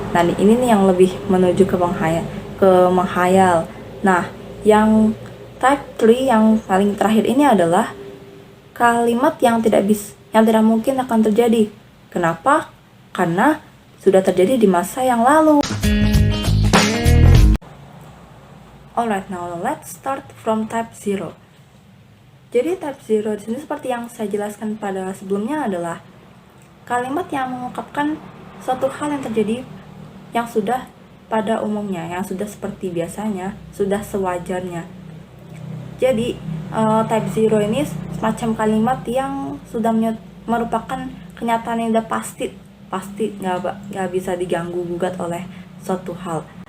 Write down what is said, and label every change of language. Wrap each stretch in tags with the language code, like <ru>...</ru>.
<id>Nah, ini nih yang lebih menuju ke menghayal. Nah, yang type 3 yang paling terakhir ini adalah kalimat yang tidak mungkin akan terjadi. Kenapa? Karena sudah terjadi di masa yang lalu.</id> <en>Alright, now let's start from type 0.</en> <id>Jadi type 0 di sini seperti yang saya jelaskan pada sebelumnya adalah kalimat yang mengungkapkan suatu hal yang terjadi yang sudah pada umumnya, yang sudah seperti biasanya, sudah sewajarnya. Jadi type 0 ini semacam kalimat yang sudah merupakan kenyataan yang sudah pasti nggak bisa diganggu gugat oleh suatu hal.</id>